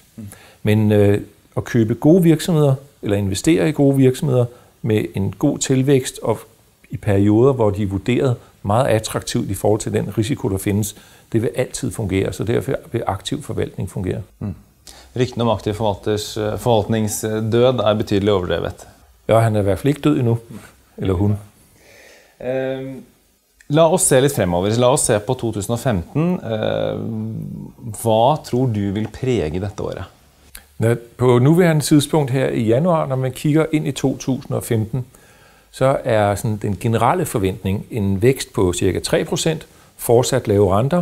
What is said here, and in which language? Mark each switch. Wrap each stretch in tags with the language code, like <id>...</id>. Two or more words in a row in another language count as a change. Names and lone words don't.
<da>Men at købe gode virksomheder, eller investere i gode virksomheder med en god tilvækst og i perioder, hvor de er vurderet meget attraktivt i forhold til den risiko, der findes, det vil altid fungere, så derfor vil aktiv forvaltning fungere. Rygten om aktiv forvalters forvaltningsdød betydelig overdrevet. Ja, han i hvert fald ikke død endnu, eller hun.</da> <no>La oss se litt fremover. La oss se på 2015. Hvad tror du vil præge dette året?</no> <da>På nuværende tidspunkt her i januar, når man kigger ind i 2015, så er sådan den generelle forventning en vækst på ca. 3%, fortsat lave renter.</da>